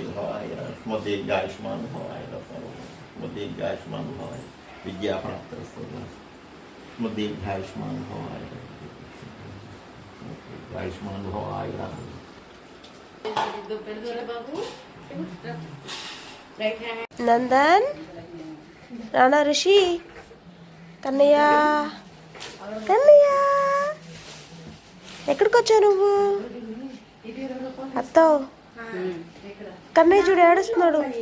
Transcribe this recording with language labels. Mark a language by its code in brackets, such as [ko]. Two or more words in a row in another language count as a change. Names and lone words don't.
[sa] भवाय स्मृति आयुष्मान भवाय स्मृति आयुष्मान भवाय विद्या प्राप्त स्मृति आयुष्मान भवाय आयुष्मान भवाय [te] నందన్ రానా ఋషి కన్నయ్య కన్నయ్య ఎక్కడికి వచ్చావు నువ్వు అత్తో కన్నయ్య చూడు ఏడుస్తున్నాడు